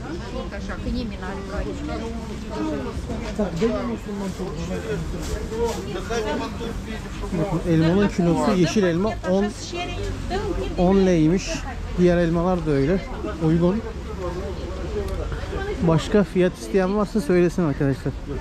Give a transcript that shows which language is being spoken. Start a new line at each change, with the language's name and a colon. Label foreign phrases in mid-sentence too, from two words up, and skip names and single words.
Romanian: malinka așa, că nimeni n-are aici.
Turkish: Bakın elmanın kilosu yeşil elma 10 leymiş. Diğer elmalar da öyle. Uygun. Başka fiyat isteyen varsa söylesin arkadaşlar.